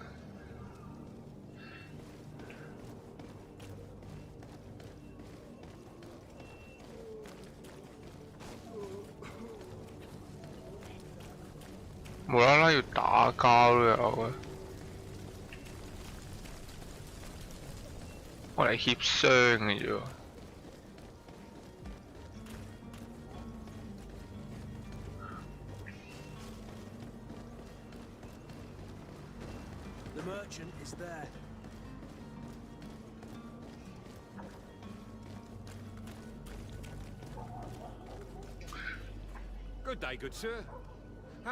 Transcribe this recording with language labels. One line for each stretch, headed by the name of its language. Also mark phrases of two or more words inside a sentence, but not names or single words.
Cantonese: 無啦啦要打交都有嘅，我嚟協商嘅啫喎。
English: The merchant is there. Good day, good sir. How